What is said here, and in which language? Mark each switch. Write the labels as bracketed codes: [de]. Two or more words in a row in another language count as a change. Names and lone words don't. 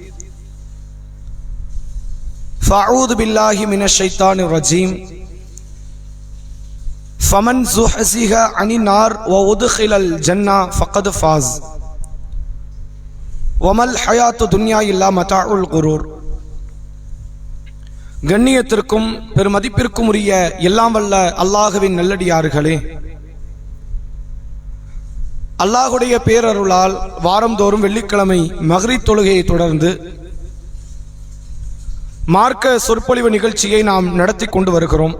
[ar] فأعوذ بالله من الشيطان الرجيم. فمن زحزح عن النار وأدخل الجنة فقد فاز وما الحياة الدنيا إلا متاع الغرور. [ta] கண்ணியத்திற்கும் பெருமதிப்பிற்கும் உரிய எல்லாம் வல்ல அல்லாஹுவின் நல்லடியார்களே, அல்லாஹுடைய பேரருளால் வாரந்தோறும் வெள்ளிக்கிழமை மக்ரிப் தொழுகையை தொடர்ந்து மார்க்க சொற்பொழிவு நிகழ்ச்சியை நாம் நடத்தி கொண்டு வருகிறோம்.